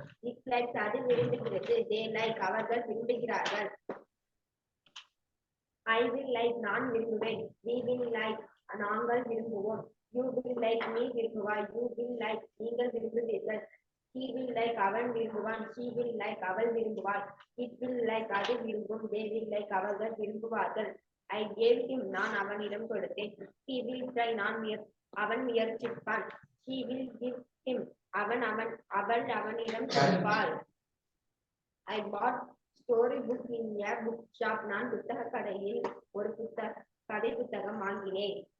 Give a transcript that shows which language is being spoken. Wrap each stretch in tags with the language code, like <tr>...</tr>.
<en>It likes</en> <ta>அது விரும்புகிறது.</ta> <en>They like</en> <ta>அவர்கள் விரும்புகிறார்கள்.</ta> <en>I will like</en> <ta>நான் விரும்புவேன்.</ta> <en>We will like</en> <ta>நாங்கள் விரும்புவோம்.</ta> <en>You will like</en> <ta>நீ விரும்புவாய்.</ta> <en>You will like</en> <ta>நீங்கள் விரும்புவீர்கள்.</ta> <en>He will like</en> <ta>அவன் விரும்புவான்.</ta> <en>She will like</en> <ta>அவள் விரும்புவாள்.</ta> <en>It will like</en> <ta>அது விரும்பும்.</ta> <en>They will like</en> <ta>அவர்கள் விரும்புவார்கள்.</ta> <en>I gave him</en> <ta>நான் அவனிடம் கொடுத்தேன்.</ta> <en>He will try</en> <ta>அவன் முயற்சிப்பான்.</ta> <en>She will give him</en> <ta>அவள் அவனிடம் கொடுப்பாள்.</ta> <en>I bought story book in a book shop.</en> <ta>நான் புத்தக கடையில் ஒரு கதை புத்தகம் வாங்கினேன்.</ta>